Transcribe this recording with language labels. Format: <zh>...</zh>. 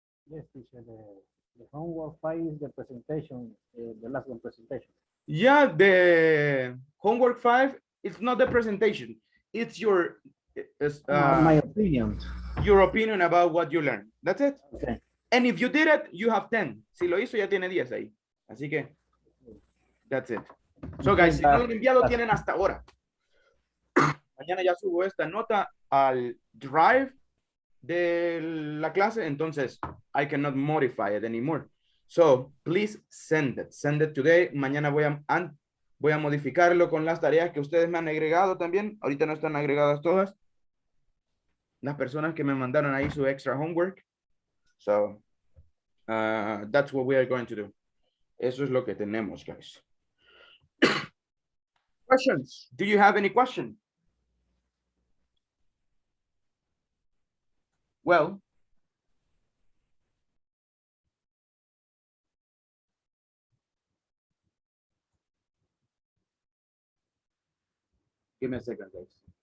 <en>Yes, teacher, the homework 5 is the presentation, the last one presentation. Yeah, the homework 5, it's not the presentation. It's your My opinion. your opinion about what you learned. That's it. Okay. And if you did it, you have 10.</en> <es>Si lo hizo, ya tiene 10 ahí. Así que,</es> <en>that's it.</en> <es>So guys, si no lo han enviado, tienen hasta ahora. Mañana ya subo esta nota al drive de la clase, entonces</es> <en>I cannot modify it anymore. So please send it today.</en> <es>Mañana voy a modificarlo con las tareas que ustedes me han agregado también. Ahorita no están agregadas todas. Las personas que me mandaron ahí su extra homework.</es> <en>So that's what we are going to do.</en> <es>Eso es lo que tenemos, guys.</es> <en>Questions? Do you have any question? Well, give me a second, guys.</en>